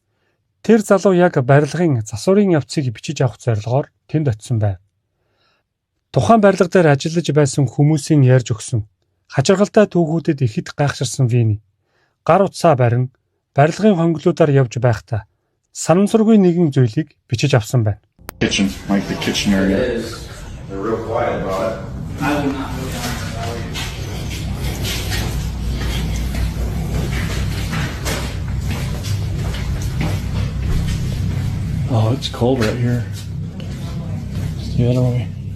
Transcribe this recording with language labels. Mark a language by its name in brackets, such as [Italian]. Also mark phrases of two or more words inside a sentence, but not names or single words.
[Mongolian] Тэр залуу яг барилгын засварын явцыг бичиж авах зорилгоор тэнд очисон байв. Тухайн барилга дээр ажиллаж байсан хүмүүсийн ярьж өгсөн хачиргалтай түүхүүдэд ихэд гайхширсан Винни гар утсаа барин барилгын хонглуудаар явж байхдаа санамсаргүй нэгэн зүйлийг бичиж авсан байна. [English] Kitchen, like the kitchen area. They're real quiet about it. I will not go down there if I were you. Oh, it's cold right here. It's the other way.